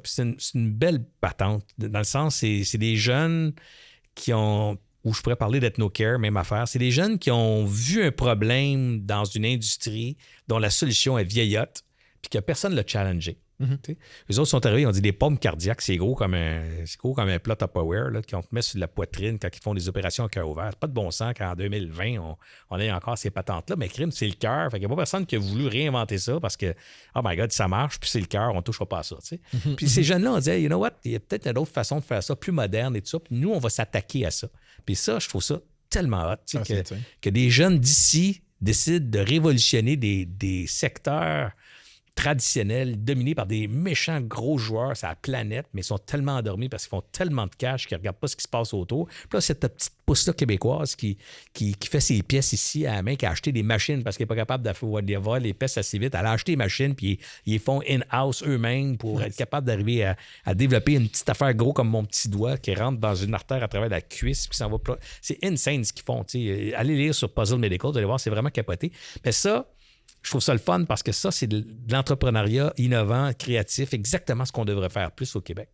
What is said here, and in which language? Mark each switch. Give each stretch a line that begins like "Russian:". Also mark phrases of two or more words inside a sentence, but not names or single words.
French: Puis c'est une belle patente. Dans le sens, c'est des jeunes qui ont, ou je pourrais parler d'EthnoCare, même affaire, c'est des jeunes qui ont vu un problème dans une industrie dont la solution est vieillotte, puis que personne ne l'a challengé. Eux autres sont arrivés, ils ont dit des pompes cardiaques, c'est gros comme un plat Tupperware là, qu'on te met sur la poitrine quand ils font des opérations à cœur ouvert. C'est pas de bon sens qu'en 2020, on ait encore ces patentes-là, mais crime, c'est le cœur. Fait qu'il n'y a pas personne qui a voulu réinventer ça parce que,
English: oh my God,
French: ça marche, puis c'est le cœur, on ne touchera pas à ça. Puis ces jeunes-là, on dit,
English: hey, you know what,
French: il y a peut-être une autre façon de faire ça, plus moderne et tout ça, puis nous, on va s'attaquer à ça. Puis ça, je trouve ça tellement hot, que des jeunes d'ici décident de révolutionner des secteurs traditionnels dominés par des méchants gros joueurs sur la planète, mais ils sont tellement endormis parce qu'ils font tellement de cash qu'ils ne regardent pas ce qui se passe autour. Puis là, cette petite pousse-là québécoise qui fait ses pièces ici à la main, qui a acheté des machines parce qu'elle n'est pas capable d'avoir les pièces assez vite. Elle a acheté des machines, puis ils les font in-house eux-mêmes pour être capable d'arriver à développer une petite affaire gros comme mon petit doigt qui rentre dans une artère à travers la cuisse, puis s'en va. C'est insane ce qu'ils font. Allez lire sur Puzzle Medical, vous allez voir, c'est vraiment capoté. Mais ça, je trouve ça le fun parce que ça, c'est de l'entrepreneuriat innovant, créatif, exactement ce qu'on devrait faire plus au Québec.